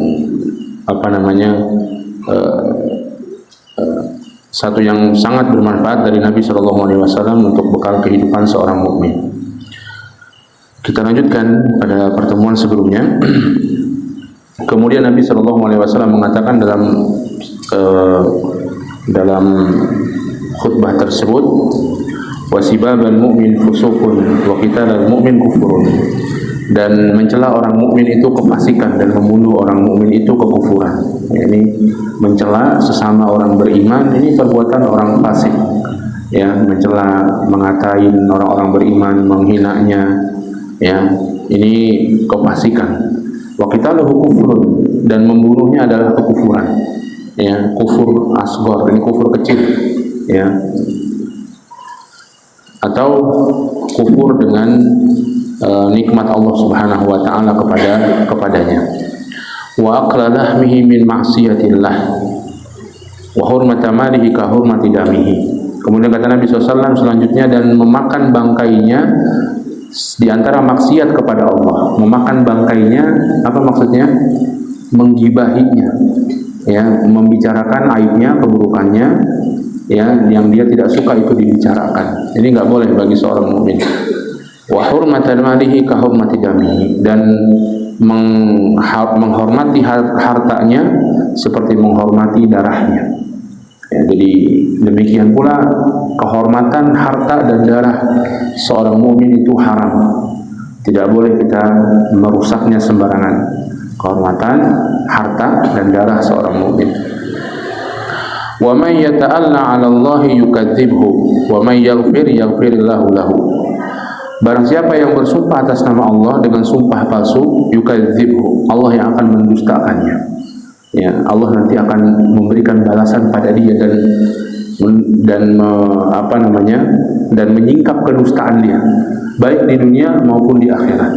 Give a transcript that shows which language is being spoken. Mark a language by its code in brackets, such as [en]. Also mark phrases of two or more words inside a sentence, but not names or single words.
[id] satu yang sangat bermanfaat dari Nabi [ar] صلى الله عليه وسلم [id] untuk bekal kehidupan seorang mukmin. Kita lanjutkan pada pertemuan sebelumnya. Kemudian Nabi [ar] صلى الله عليه وسلم [id] mengatakan dalam khutbah tersebut, [ar] وسباب المؤمن فسوق و قتال المؤمن كفر. [id] Dan mencela orang mukmin itu kefasikan dan membunuh orang mukmin itu kekufuran. Ini mencela sesama orang beriman, ini perbuatan orang fasik. Ya, mencela, mengatain orang-orang beriman, menghinanya, ya, ini kefasikan. [ar] وقتاله كفر, [id] dan membunuhnya adalah kekufuran. Ya, [ar] كفر أصغر, [id] ini kufur kecil, ya. Atau kufur dengan nikmat Allah [ar] سبحانه وتعالى [id] kepadanya. [ar] وأكل لحمه من معصية الله وحرمة ماله كحرمة دمه. [id] Kemudian kata Nabi SAW selanjutnya, dan memakan bangkainya di antara maksiat kepada Allah. Memakan bangkainya apa maksudnya? Menggibahinya, ya, membicarakan aibnya, keburukannya, ya, yang dia tidak suka itu dibicarakan. Ini enggak boleh bagi seorang mukmin. [ar] وحرمة ماله كحرمة دمه, [id] dan menghormati hartanya seperti menghormati darahnya. Ya, jadi demikian pula kehormatan harta dan darah seorang mukmin itu haram. Tidak boleh kita merusaknya sembarangan. Kehormatan harta dan darah seorang mukmin. [ar] ومن يتأل على الله يكذبه ومن يغفر يغفر الله له. [id] Barang siapa yang bersumpah atas nama Allah dengan sumpah palsu, yukadzibhu, Allah yang akan mendustakannya. Ya, Allah nanti akan memberikan balasan pada dia dan menyingkap kedustaan dia, baik di dunia maupun di akhirat.